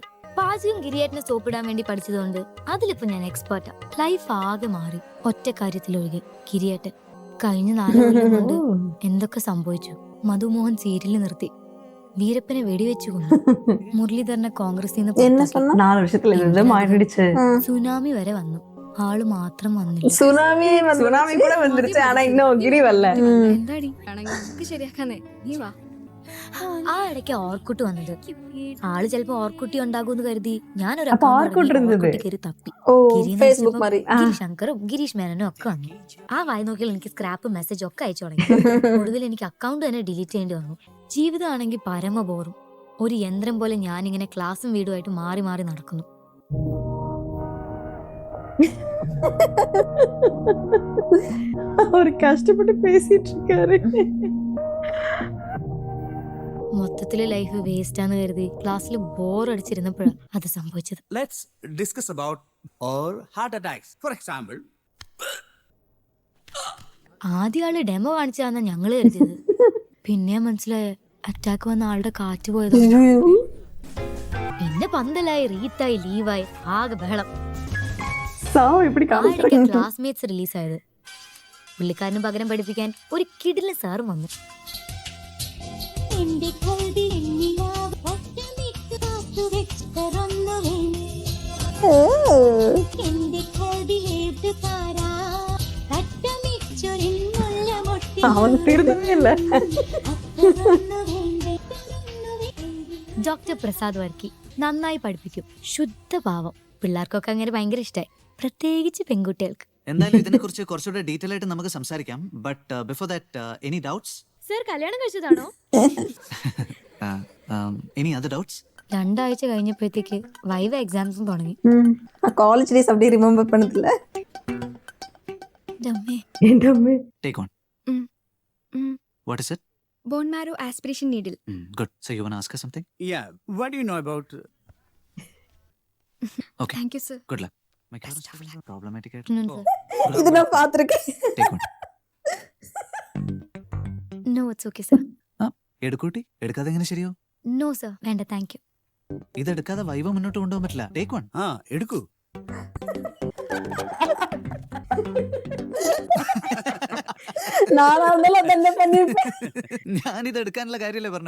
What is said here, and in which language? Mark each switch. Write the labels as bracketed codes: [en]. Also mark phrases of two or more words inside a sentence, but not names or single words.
[ml] പാചകം ഗിരിയേട്ടനെ സോപ്പിടാൻ വേണ്ടി പഠിച്ചതുകൊണ്ട് അതിലിപ്പോ ഞാൻ എക്സ്പേർട്ടാ. ലൈഫ് ആകെ മാറി ഒറ്റ കാര്യത്തിലൊഴികെ. ഗിരിയേട്ടൻ കഴിഞ്ഞ 4 കൊല്ലം കൊണ്ട് എന്തൊക്കെ സംഭവിച്ചു. മധുമോഹൻ സീരിയൽ നിർത്തി, വീരപ്പനെ വെടിവെച്ചു കൊണ്ടു, മുരളീധരനെ കോൺഗ്രസിൽ നിന്ന് [ta] என்ன [ml] പുറത്താക്കി. [ta] சொன்னா 4 வருஷத்துல இருந்து மாறிடுச்சு. [ml] സുനാമി വരെ വന്നു, ആള് മാത്രം വന്നില്ല. [ta] சுனாமி கூட வந்துருச்சு, ஆனா இன்னும் கிரி வரல. [ml] എന്താടി ശരിയാക്കാന്നേ, നീ വാ. ആ ഇടയ്ക്ക് ഓർക്കുട്ടി വന്നത്. ആള് ചിലപ്പോ ഓർക്കുട്ടി ഉണ്ടാകുമെന്ന് കരുതി ഞാനൊരു അപ്പൊ ഓർക്കുട്ടി ഇരുന്നത്? കയറി തപ്പി. ஓ ഗിരിന്ന് [ta] ஃபேஸ்புக் [ml] വെച്ചപ്പോ [ta] மாதிரி. [ml] ഗിരീഷ് ശങ്കറും ഗിരീഷ് മേനനും ഒക്കെ വന്നു. ആ വായി നോക്കിയാൽ എനിക്ക് [en] scrap message [ml] ഒക്കെ അയച്ചു തുടങ്ങി. ഒടുവിൽ എനിക്ക് അക്കൗണ്ട് തന്നെ ഡിലീറ്റ് ചെയ്യേണ്ടി വന്നു. ജീവിതമാണെങ്കിൽ പരമ ബോറും. ഒരു യന്ത്രം പോലെ ഞാനിങ്ങനെ ക്ലാസ്സും വീടുമായിട്ട് മാറി മാറി നടക്കുന്നു. [ta] அவர் கஷ்டப்பட்டு பேசிட்டு இருக்காரு. [ml] മൊത്തത്തില് [en] life waste [ml] ആണെന്ന് കരുതി ക്ലാസ്സിൽ ബോർ അടിച്ചിരുന്നപ്പോഴാണ് അത് സംഭവിച്ചത്. [en] Let's discuss about our heart attacks for example. [ml] ആദ്യ ആള് ഡെമോ കാണിച്ചാന്ന ഞങ്ങള് കരുതിയത്. പിന്നെ മനസ്സിലായ അറ്റാക്ക് വന്ന ആളുടെ കാറ്റ് പോയത്. പിന്നെ പന്തലായി, റീത്തായി, ലീവായി, ആകെ ബഹളം. [ta] சாவு இப்படி காமிக்கிறாங்க. [ml] ക്ലാസ്മേറ്റ്സ് റിലീസായത്. പുള്ളിക്കാരന് പകരം പഠിപ്പിക്കാൻ ഒരു കിടിലൻ സാറും വന്നു. [ta] அவன் திருந்தவே இல்ல. [ml] ഡോക്ടർ പ്രസാദ് വർക്കി നന്നായി പഠിപ്പിക്കും. ശുദ്ധ പാവം. പിള്ളേർക്കൊക്കെ അങ്ങനെ ഭയങ്കര ഇഷ്ടമായി, പ്രത്യേകിച്ച് പെൺകുട്ടികൾക്ക്. എന്തായാലും ഇതിനെ കുറിച്ച് കുറച്ചുകൂടെ ഡീറ്റെയിൽ ആയിട്ട് നമുക്ക് സംസാരിക്കാം. [en] But before that any doubts? [ml] സർ കല്യാണം കഴിച്ചതാണോ? [en] Any other doubts? [ml] 2 ആഴ്ച കഴിഞ്ഞപ്പോഴത്തേക്ക് [en] viva exams [ml] തുടങ്ങി. [en] college days [ta] அப்படியே ரிமெம்பர் பண்ணதில்ல. [en] Take on. What is it? Bone marrow aspiration needle. Good. So you want to ask her something? Yeah, what do you know about Okay. Thank you sir. Good luck. My car is problematic. [ta] இது நான் பாத்துருக்கேன். [en] Take one. No it's okay sir. [ml] എടുക്കൂട്ടി എടുക്കാതെ എങ്ങനെ ശരിയോ? [en] No sir, വേണ്ട thank you. [ml] ഇതെടുക്കാതെ വൈവ മുന്നോട്ട് കൊണ്ടുപോകാൻ പറ്റില്ല. [en] Take one. എടുക്കൂ. [ml] ഞാനിത് എടുക്കാനുള്ള കാര്യമല്ലേ പറഞ്ഞത്.